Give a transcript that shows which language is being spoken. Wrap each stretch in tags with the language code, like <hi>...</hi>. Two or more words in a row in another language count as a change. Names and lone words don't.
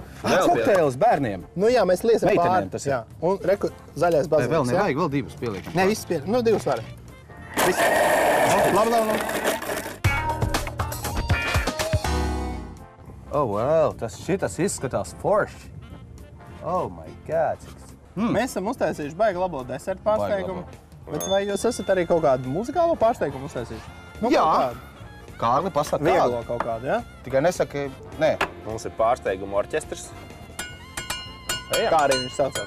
<lv>Kokteilis bērniem. Nu jā, mēs liesim Meitenēm pāri. tas ir. Jā. Un reku, zaļais Vai baziliks. vēl jā? nevajag, vēl divus pieliekam. Nē, viss pie... Nu, divas var. Viss. Labi.</lv> <en>Oh, wow,</en> <lv>šitas izskatās forši.</lv> <en>Oh my God,</en> <lv>cik... Mēs esam uztaisījuši baigi labo desertu pārsteigumu. labo. Bet vai jūs esat arī kaut kādu muzikālo pārsteigumu uztaisījuši? Nu, Jā. kaut kādu. Kārli, pasaka Vieglo kādu. kaut kādu, jā? Tikai nesaka, nē. Mums ir pārsteiguma orķestrs. Ejam. Kā arī viņš saucās?</lv>